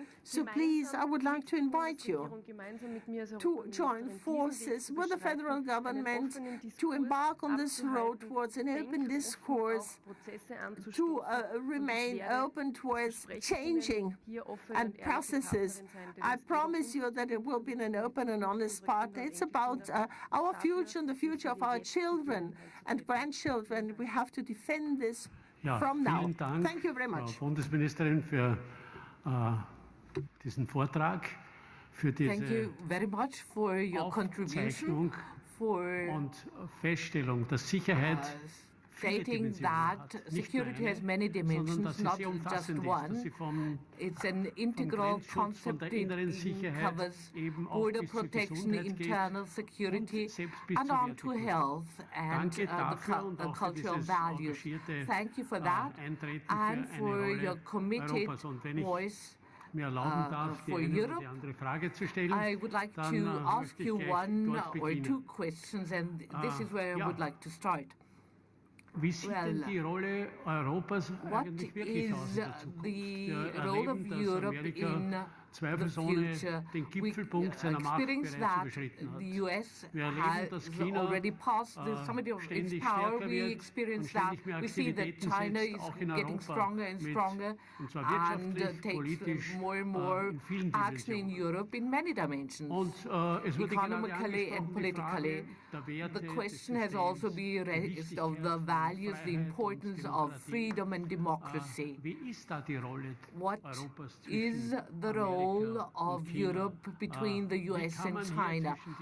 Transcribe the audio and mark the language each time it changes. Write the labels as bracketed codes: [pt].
[en] So please, I would like to invite you to join forces with the federal government to embark on this road towards an open discourse, to remain open towards changing and processes. I promise you that it will be an open and honest partner. It's about our future and the future of our children and grandchildren. We have to defend this from now. Thank you very much. [de] Frau Bundesministerin, für diesen Vortrag, für diese [en] Thank you very much for your contribution, for [de] und Feststellung, dass Sicherheit [en] stating that security has many dimensions, not just one. It's an integral concept. It covers border protection, internal security, and on to health and the cultural values. Thank you for that and for your committed voice. For Europe, I would like to ask you one or two questions, and this is where I would like to start. [de] Wie sieht denn die Rolle Europas eigentlich wirklich aus in der Zukunft? Wir erleben, dass Amerika zweifelsohne den Gipfelpunkt seiner Macht bereits überschritten hat. Wir erleben, dass China ständig stärker wird und ständig mehr Aktivitäten setzt, auch in Europa, und zwar wirtschaftlich, politisch, in vielen Dimensionen. Und es wurde gerade angesprochen, die Frage der Werte, [en] the question has also been raised of the values, the importance of freedom and democracy. What is the role of Europe between the US and China?